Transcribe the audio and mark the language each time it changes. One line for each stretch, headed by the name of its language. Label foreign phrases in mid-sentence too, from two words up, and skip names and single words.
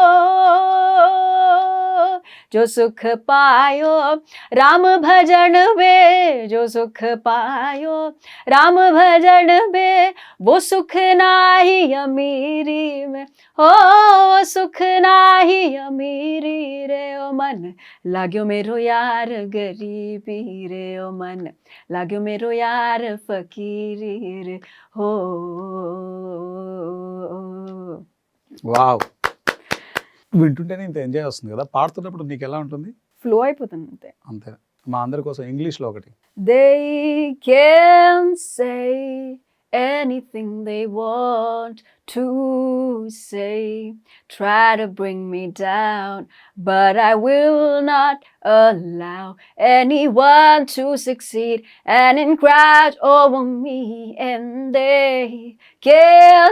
Hindi: जो सुख पायो राम भजन में, जो सुख पायो राम भजन में, वो सुख नाही अमीरी में, हो सुख नाही अमीरी रे, ओ मन लाग्यो मेरो यार गरीबी रे, ओ मन लाग्यो मेरो यार फकीरी रे, हो.
Telugu: వావ్. వింటుంటేనే ఇంత ఎంజాయ్ వస్తుంది కదా, పాడుతున్నప్పుడు నీకు ఎలా ఉంటుంది? ఫ్లో అయిపోతుంది అంతే. అంతే. మా అందరి కోసం ఇంగ్లీష్లో ఒకటి.
English: They can say anything they want to say, try to bring me down, but I will not allow anyone to succeed and encroach over me, and they can